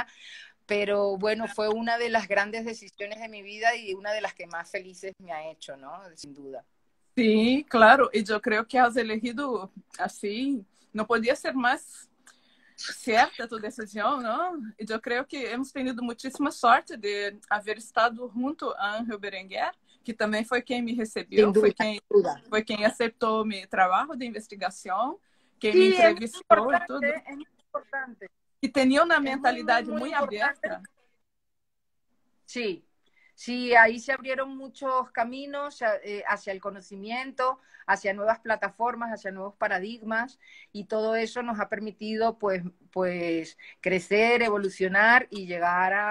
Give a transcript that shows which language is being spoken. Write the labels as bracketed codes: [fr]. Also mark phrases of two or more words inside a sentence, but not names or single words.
[es] Pero bueno, fue una de las grandes decisiones de mi vida y una de las que más felices me ha hecho, ¿no? Sin duda. Sí, claro, y yo creo que has elegido así, no podía ser más cierta tu decisión, ¿no? Y yo creo que hemos tenido muchísima sorte de haber estado junto a Ángel Berenguer, [pt] que também foi quem me recebeu, [es] Sin duda, sin duda. [pt] foi quem aceptou meu trabalho de investigação, quem me [es] Sí, [pt] entrevistou e tudo, [es] es muy importante. [pt] e tinha uma [es] Es muy, muy, [pt] mentalidade [es] muy [pt] muito [es] importante. [pt] aberta. [es] Sí, sí, ahí se abrieron muchos caminos hacia el conocimiento, hacia nuevas plataformas, hacia nuevos paradigmas y todo eso nos ha permitido pues crecer, evolucionar y llegar